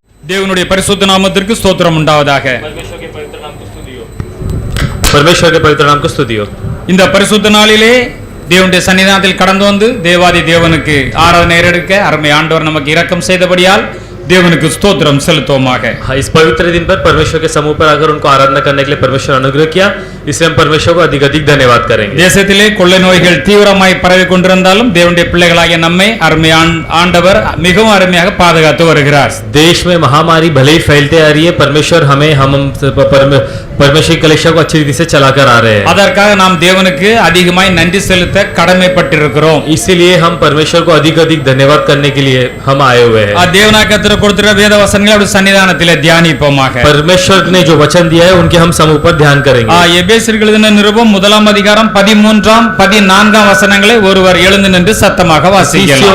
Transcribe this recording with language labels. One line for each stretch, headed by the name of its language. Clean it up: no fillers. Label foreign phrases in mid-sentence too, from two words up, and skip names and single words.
Tamil: தேவனுடைய பரிசுத்த நாமத்திற்கு ஸ்தோத்திரம் உண்டாவதாக.
Hindi: परमेश्वर के पवित्र नाम को स्तुति हो।
Tamil: இந்த பரிசுத்த நாளிலே தேவனுடைய சன்னிதானத்தில் கடந்து வந்து தேவாதி தேவனுக்கு ஆராதனை எடுக்க அருமை ஆண்டவர் நமக்கு இரக்கம் செய்தபடியால் தேவனுக்கு ஸ்தோத்திரம் செலுத்துவோமாக.
Hindi: इस पवित्र दिन पर परमेश्वर के समूह पर आकर उनको आराधना करने के लिए परमेश्वर अनुग्रह किया, इसलिए हम परमेश्वर को अधिक अधिक धन्यवाद करेंगे।
Tamil: தேசத்திலே கொள்ளை நோய்கள் தீவிரமாய் பரவி கொண்டிருந்தாலும் தேவனுடைய பிள்ளைகளாகிய நம்மை அருமை ஆண்டவர் மிகவும் அருமையாக பாதுகாத்து வருகிறார்.
Hindi: देश में महामारी भले ही फैलते आ रही है, परमेश्वर हम परमेश्वर की कलेक्शन को अच्छी रीति से चलाकर आ रहे हैं।
Tamil: அதற்காக நாம் தேவனுக்கு அதிகமாய் நன்றி செலுத்த கடமைப்பட்டிருக்கிறோம்.
Hindi: इसीलिए हम परमेश्वर को अधिक अधिक धन्यवाद करने के लिए हम आए हुए हैं।
Tamil: தேவனாய் கர்த்தர் கொடுத்திருக்கிற வேத வசனங்களை அவருடைய சன்னிதானத்திலே தியானிப்போமாக.
Hindi: परमेश्वर ने जो वचन दिया है उनके हम समूह पर ध्यान करेंगे।
Tamil: எபேசியருக்கு எழுதின நிருபம் 1 13 14 வசனங்களை ஒருவர் எழுந்து நின்று சத்தமாக வாசிக்கலாம்.